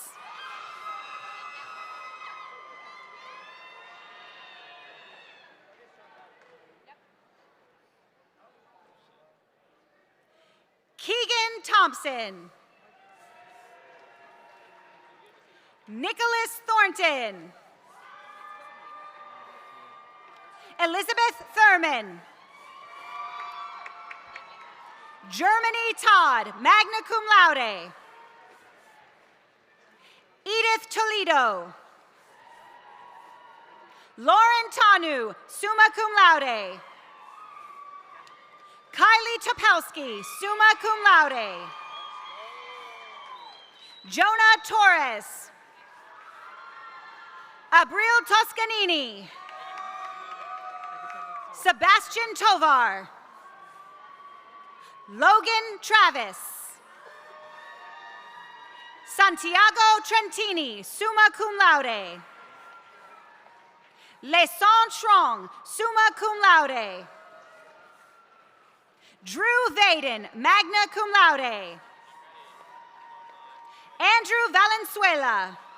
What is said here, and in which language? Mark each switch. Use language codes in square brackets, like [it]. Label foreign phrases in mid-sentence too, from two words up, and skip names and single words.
[en] Keegan Thompson. Nicholas Thornton. Elizabeth Thurman. Germany Todd, [la] magna cum laude. [en] Edith Toledo. Lauren Tanu, [la] summa cum laude. [en] Kylie Topelski, [la] summa cum laude. [en] Jonah Torres. Abril Toscanini. Sebastian Tovar. Logan Travis. Santiago Trentini, [la] summa cum laude. [en] Leson Strong, [la] summa cum laude. [en] Drew Vaden, [la] magna cum laude. [en] Andrew Valenzuela.